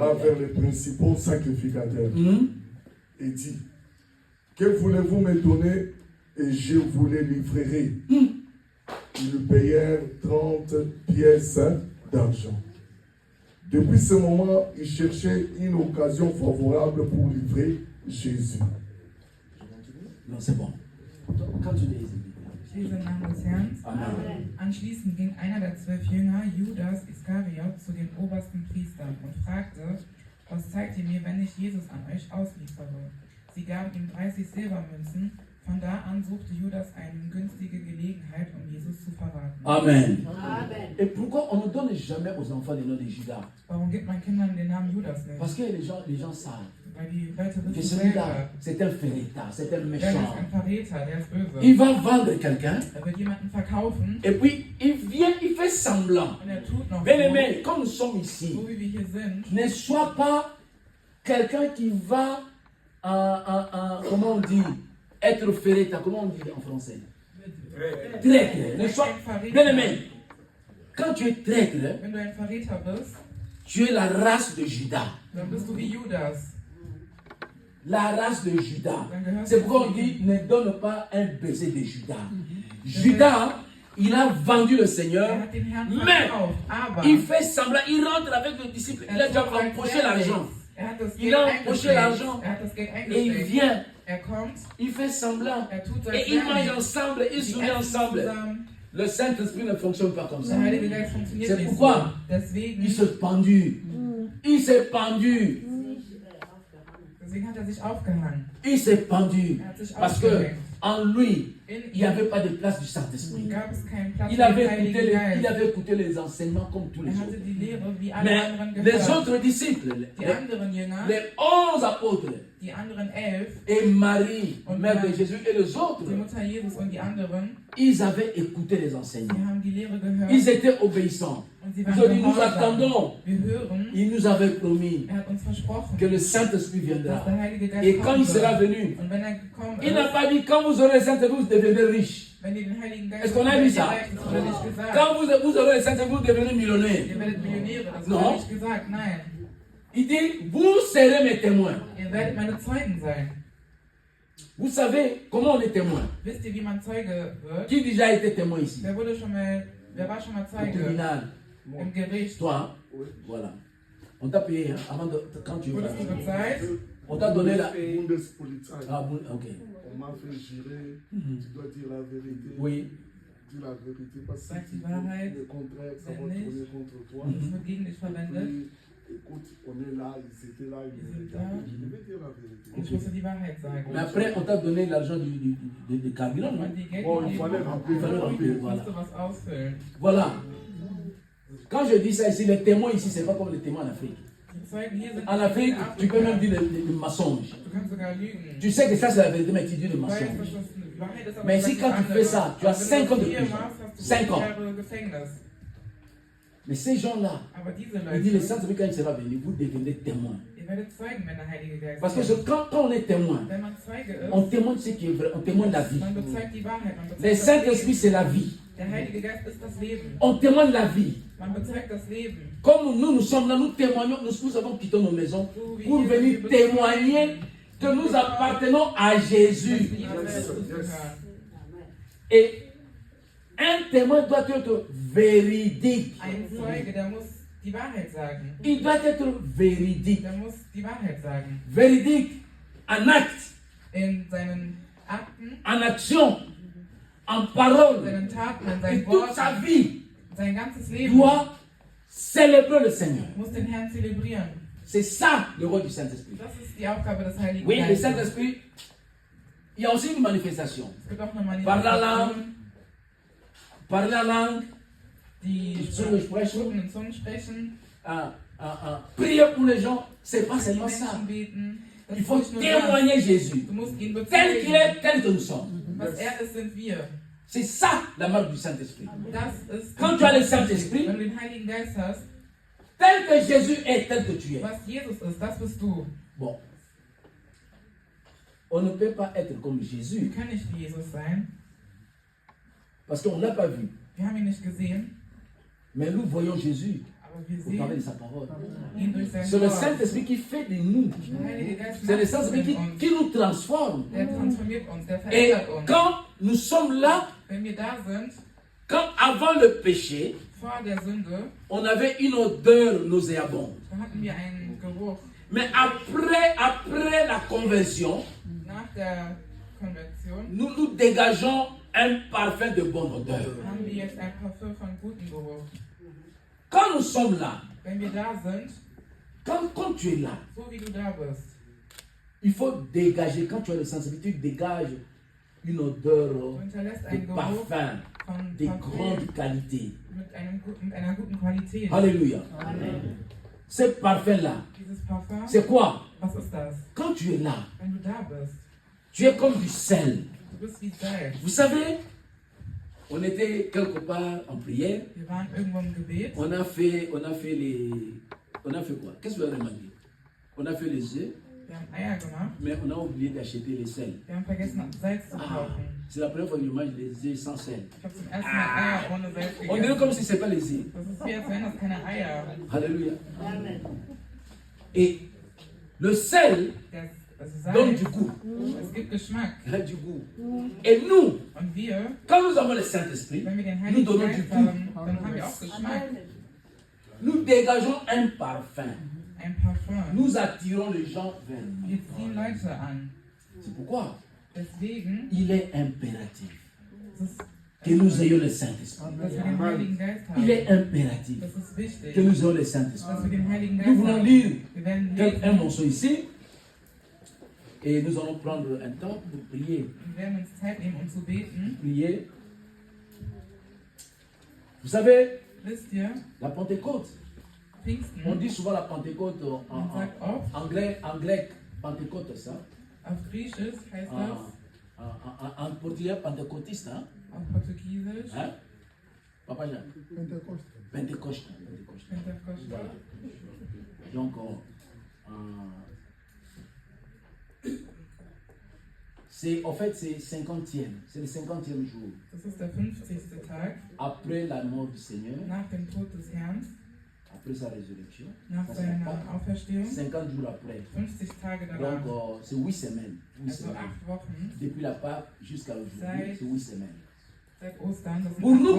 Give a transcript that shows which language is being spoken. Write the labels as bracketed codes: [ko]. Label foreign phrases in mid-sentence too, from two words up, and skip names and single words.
[fr] alla vers les principaux sacrificateurs et dit, que voulez-vous me donner et je vous les livrerai. Ils payèrent 30 pièces d'argent. Depuis ce moment, ils cherchaient une occasion favorable pour livrer Jésus. Non, c'est bon. Quand tu lis, [de] Ich lese im Namen des Herrn. Amen. Anschließend ging einer der 12 Jünger, Judas Iskariot, zu den obersten Priestern und fragte, was zeigt ihr mir, wenn ich Jesus an euch ausliefere? Sie gaben ihm 30 Silbermünzen. Von da an suchte Judas eine günstige Gelegenheit, um Jesus zu verraten. Amen. Amen. [fr] Et pourquoi on ne donne jamais aux enfants le nom de Judas? [de] Warum gibt man Kindern den Namen Judas nicht? [fr] Parce que les gens savent [de] Weil die Leute [fr] que [de] wissen [fr] celui-là, [de] selber, [fr] c'est un férétard, c'est un [de] der ist [fr] méchant. [de] ein Verräter, der ist böse. [fr] Il va vendre quelqu'un [de] Er wird jemanden verkaufen [fr] et puis il vient, il fait semblant. [de] und er tut noch [fr] Bien [de] so, [fr] aimé, comme nous sommes ici, [de] so wie wir hier sind. [fr] ne sois pas quelqu'un qui va, comment on dit, être férétard, comment on dit en français? Traître. Ne sois, bien aimé, quand tu es traître, [de] Wenn du ein Verräter bist, [fr] tu es la race de Judas. [de] dann bist du wie Judas. [fr] La race de Judas. [de] Dann gehörst [fr] C'est [de] du [fr] pourquoi on [de] zu [fr] dit ne donne pas un baiser de Judas. Judas, il a vendu le Seigneur, [de] Er hat den Herrn [fr] mais [de] verkauft, aber [fr] il fait semblant, il rentre avec le disciple, il a déjà empoché l'argent. [de] Er hat das [fr] Il [de] Geld [fr] a empoché [de] eingesteckt. [fr] l'argent. [de] Er hat das Geld [fr] Et il [de] eingesteckt. [fr] vient, [de] Er kommt, [fr] il fait semblant. [de] er tut sein [fr] Et ils mangent [de] Werk. [fr] ensemble, ils [de] Sie [fr] sourient [de] essen [fr] ensemble. [de] zusammen. [fr] Le Saint-Esprit ne fonctionne pas comme ça. [de] Der Heilige Geist funktioniert [fr] C'est [de] nicht [fr] pourquoi [de] so. Deswegen, [fr] il s'est pendu. Il s'est pendu. [de] deswegen hat er sich aufgehangen. [fr] Il s'est pendu. [de] Er hat sich [fr] Parce que [de] aufgehängt. [fr] en lui, [de] In [fr] il n'y avait [de] ihm [fr] pas de place du Saint-Esprit. [de] gab es keinen Platz [fr] Il [de] für den [fr] avait, [de] Heiligen [fr] écouté [de] Geist. [fr] il avait écouté les enseignements comme tous les [de] Er hatte [fr] autres. [de] die Lehre wie alle [fr] Mais [de] anderen [fr] les [de] gehört. [fr] autres disciples, [de] Die anderen Jünger, [fr] les 11 apôtres, [de] die anderen 11, [fr] et Marie, [de] Und [fr] mère de [de] Marie. [fr] Jésus, et les autres, [de] die Mutter Jesus und die anderen, [fr] ils avaient écouté les [de] sie [fr] enseignements. [de] haben die Lehre gehört [fr] Ils étaient obéissants. [de] und sie [fr] Ils ont [de] waren [fr] dit, nous [de] gehorsam. [fr] attendons. [de] Wir hören, [fr] Il nous avait promis [de] er hat uns versprochen, [fr] que le Saint-Esprit [de] dass [fr] viendra. [de] der Heilige Geist [fr] Et quand [de] kommen [fr] il sera [de] wird. [fr] venu, [de] Und wenn er gekommen [fr] il n'a [de] ist, [fr] pas dit, quand vous aurez le Saint-Esprit, vous devenez riche. [de] wenn ihr den Heiligen Geist [fr] Est-ce qu'on a [de] habt, [fr] vu ça? [de] werdet ihr reich. Das wurde nicht gesagt. [fr] Quand vous aurez le Saint-Esprit, vous devenez millionnaire. [de] Ihr werdet Millionäre, das [fr] Non. [de] wurde nicht gesagt. Nein, [fr] Il dit, vous serez mes témoins. [de] ihr werdet meine Zeugen sein. [fr] Vous savez comment on est témoin? [de] Wisst ihr, wie man Zeuge wird? [fr] Qui déjà a été témoin ici? [de] Wer war schon mal [fr] Au [de] Zeuge [fr] tribunal. [de] im Gericht? [fr] Toi, hein? Voilà. On t'a payé, hein, avant de, quand tu [de] Wurdest du bezahlt? [fr] On t'a donné la. [de] Bundespolizei. [fr] Ah, bon, ok. On m'a fait jurer, tu dois dire la vérité. Oui. Dis la vérité parce que [de] Sag [fr] si [de] die [fr] tu [de] Wahrheit. [fr] dis le contraire, ça va [de] Wenn nicht, [fr] tourner contre toi. [de] Das wird gegen dich verwendet. [fr] Puis, écoute, on est là, ils étaient là, ils me regardaient. Je devais dire la vérité. [de] Und ich musste die Wahrheit sagen. [fr] Mais après, on t'a donné l'argent du carburant, non? [de] Und die Geld [fr] Bon, il fallait remplir, il fallait remplir. [de] Ich musste was ausfüllen. [fr] Voilà. Quand je dis ça ici, les témoins ici, c'est pas comme les témoins en Afrique. [de] Die Zeugen hier sind [fr] En Afrique, tu peux même dire les mensonges. [de] Du kannst sogar lügen. [fr] Tu sais que ça c'est la vérité, mais tu dis les [de] Du weißt, dass [fr] mensonges. [de] das die Wahrheit ist, aber [fr] Mais [de] du [fr] si [de] sagst [fr] quand [de] das [fr] tu fais [de] andere. [fr] ça, tu as [de] Aber wenn [fr] 5 ans [de] du [fr] de [de] das hier [fr] prison. [de] machst, hast du [fr] 5 ans. [de] 5 Jahre Gefängnis. [fr] Mais ces gens-là, [de] Aber diese [fr] il dit le [de] Leute, [fr] Saint-Esprit quand il sera venu, vous devenez témoins. [de] ihr werdet Zeugen, wenn der Heilige Geist [fr] Parce que [de] kommt. [fr] quand on est témoin, [de] Wenn man Zeuge [fr] on [de] ist, [fr] témoigne ce qui est vrai, on témoigne la vie. [de] man bezeugt die Wahrheit. Man bezeugt [fr] Le [de] das [fr] Saint-Esprit, [de] Leben. [fr] c'est la vie. [de] Der Heilige Geist ist das Leben. [fr] On témoigne la vie. [de] Man bezeugt das Leben. [fr] Comme nous sommes là, nous témoignons, nous avons quitté nos maisons pour venir témoigner que nous appartenons à [de] Dass [fr] Jésus. [de] wir Jesus Christus gehören. [fr] Et un témoin doit être véridique. [de] Ein Zeuge, der muss die Wahrheit sagen. [fr] Il doit être véridique. [de] Der muss die Wahrheit sagen. [fr] Véridique en acte, [de] In seinen Akten, [fr] en action, en parole. [de] seinen Taten, in [fr] Et [de] seinen [fr] toute sa [de] Worten, [fr] vie [de] sein ganzes Leben [fr] doit célébrer le Seigneur. [de] muss den Herrn zelebrieren. [fr] C'est ça le rôle du Saint-Esprit. [de] Das ist die Aufgabe des Heiligen [fr] Oui, le [de] Geistes. [fr] Saint-Esprit, il y a aussi une manifestation. [de] Es gibt auch eine [fr] Par la langue, [de] Manifestation, [fr] parler la langue, [de] die Zunge sprechen, Schwuppen in Zungen sprechen, [fr] prier pour les gens, c'est pas [de] die [fr] seulement ça. [de] Menschen beten. Das [fr] Il [de] ist [fr] faut [de] nicht nur das. [fr] témoigner Jésus. [de] Du musst ihn [fr] Tel qu'il [de] bezeugen. [fr] est, tel que nous sommes. [de] Was er ist, sind wir. [fr] C'est ça la marque du Saint-Esprit. [de] Das ist, [fr] Quand tu as le Saint-Esprit, [de] wenn du den Heiligen Geist hast, [fr] tel que Jésus est, tel que tu es. [de] was Jesus ist, das bist du. [fr] Bon. On ne peut pas être comme [de] Wir [fr] Jésus [de] können nicht wie Jesus sein. [fr] parce qu'on ne l'a pas vu. [de] Wir haben ihn nicht gesehen, [fr] Mais nous voyons Jésus [de] aber wir [fr] au travers de [de] sehen [fr] sa parole. [de] ihn durch sein [fr] C'est le [de] Wort. [fr] Saint-Esprit qui fait de nous. [de] Der Heilige Geist [fr] C'est le [de] macht [fr] Saint-Esprit [de] in uns. [fr] qui nous transforme. [de] Der transformiert uns, der [fr] Et [de] verändert uns. [fr] quand nous sommes là, [de] Wenn wir da sind, [fr] quand avant le péché, [de] vor der Sünde, [fr] on avait une odeur nauséabonde. [de] da hatten wir einen Geruch. [fr] Mais après la conversion, [de] Nach der Konversion [fr] nous dégageons un parfum de bonne odeur. [de] haben wir jetzt ein Parfum von gutem Geruch. [fr] Quand nous sommes là, [de] Wenn wir da sind, [fr] quand tu es là, [de] so wie du da bist, [fr] il faut dégager, quand tu as le Saint-Esprit, tu dégages une odeur [de] du hinterlässt [fr] de [de] einen Geruch [fr] parfum [de] von [fr] de [de] Parfüm [fr] grande qualité. [de] mit einer guten Qualität. [fr] Alléluia. Ce parfum-là, [de] Dieses Parfum, [fr] c'est quoi? [de] was ist das? [fr] Quand tu es là, [de] Wenn du da bist, [fr] tu es comme du sel. [de] du bist wie Salz. [fr] Vous savez, on était quelque part en prière, [de] Wir waren irgendwo im Gebet, [fr] on a fait quoi? Qu'est-ce que vous avez demandé? On a fait les œufs, [de] wir haben Eier gemacht, [fr] mais on a oublié d'acheter les sels. [de] wir haben vergessen Salz zu [fr] Ah, [de] kaufen. [fr] c'est la première fois que je mange les œufs sans sel. [de] Ich habe zum ersten Mal Eier ohne Salz [fr] On dirait comme [de] gegessen. [fr] si ce n'est pas les œufs. [de] Das ist wie, als wären das keine Eier. [fr] Alléluia. Et le sel [de] Das [fr] donne [de] Salz, [fr] du goût. [de] es gibt Geschmack. [fr] Du goût. Et nous, [de] Und wir, [fr] quand nous avons le Saint-Esprit, [de] wenn wir den [fr] nous [de] Heiligen [fr] donnons du [de] Geist [fr] goût. [de] haben, dann haben wir auch Geschmack. [fr] Nous dégageons un parfum. [de] Ein Parfum. [fr] Nous attirons les gens vers nous. [de] Wir ziehen Leute an. [fr] C'est pourquoi [de] Deswegen [fr] il est impératif [de] ist es, [fr] que nous ayons le Saint-Esprit. [de] dass wir den Heiligen Geist [fr] Il [de] haben. [fr] est impératif [de] Das ist wichtig, [fr] que nous ayons le Saint-Esprit. [de] dass wir den Heiligen [fr] Nous [de] Geist [fr] voulons [de] haben. [fr] lire [de] Wir werden [fr] un [de] lesen, [fr] morceau ici et nous allons prendre un temps pour prier. [de] wir werden uns Zeit nehmen, um zu beten. [fr] Prier. Vous savez, [de] Wisst ihr, [fr] la Pentecôte, on [de] Pfingsten, [fr] dit souvent la Pentecôte [de] man sagt oft, [fr] anglais, Pentecôte, ça. [de] auf Griechisch heißt das, [fr] En portugais, pentecôtiste, hein? [de] auf Portugiesisch, [fr] Hein? Papa Jean. [de] Pentecôte. [fr] Pentecôte. [de] Pentekoste. [fr] Donc, en fait, c'est 50e. C'est le 50e jour. [de] Das ist der 50. Tag [fr] Après la mort du Seigneur, [de] nach dem Tod des Herrn, [fr] après sa résurrection. [de] nach [fr] Ça, c'est [de] seiner [fr] pas [de] Auferstehung, [fr] 50 jours après. [de] 50 Tage [fr] Donc, [de] danach, [fr] c'est 8 semaines. 8 [de] also [fr] semaines. [de] 8 Wochen, [fr] Depuis la Pâque jusqu'à aujourd'hui, [de] Seit- [fr] c'est 8 semaines. [de] seit Ostern. Das sind [fr] Pour [de] 8 [fr] nous